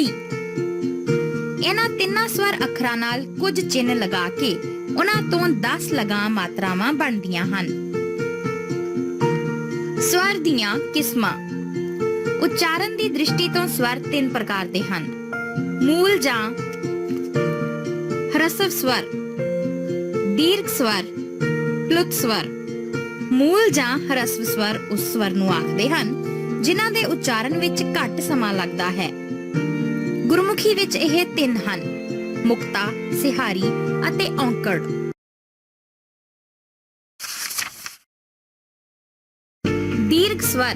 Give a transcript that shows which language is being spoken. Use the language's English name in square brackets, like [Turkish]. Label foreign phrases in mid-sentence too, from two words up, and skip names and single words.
[Punjabi] ਇਹਨਾਂ ਤਿੰਨਾਂ ਸਵਰ ਅੱਖਰਾਂ ਨਾਲ ਕੁਝ ਚਿੰਨ੍ਹ ਲਗਾ ਕੇ ਉਹਨਾਂ ਤੋਂ 10 ਲਗਾਂ ਮਾਤਰਾਵਾਂ ਬਣਦੀਆਂ ਹਨ। ਸਵਰ ਦੀਆਂ ਕਿਸਮਾਂ। ਉਚਾਰਨ ਦੀ ਦ੍ਰਿਸ਼ਟੀ ਤੋਂ ਸਵਰ 3 ਪ੍ਰਕਾਰ ਦੇ ਹਨ। ਮੂਲ ਜਾਂ ਹ੍ਰਸਵ ਸਵਰ, ਦੀਰਘ ਸਵਰ, ਪਲੁਤ ਸਵਰ। मूल ਜਾਂ ਹ੍ਰਸਵ ਸਵਰ ਉਸ ਸਵਰ ਨੂੰ ਆਖਦੇ ਹਨ ਜਿਨ੍ਹਾਂ ਦੇ ਉਚਾਰਨ ਵਿੱਚ ਘੱਟ ਸਮਾਂ ਲੱਗਦਾ ਹੈ। ਗੁਰਮੁਖੀ ਵਿੱਚ ਇਹ 3 ਹਨ: ਮੁਕਤਾ, ਸਿਹਾਰੀ ਅਤੇ ਔਂਕੜ। ਦੀਰਘ ਸਵਰ।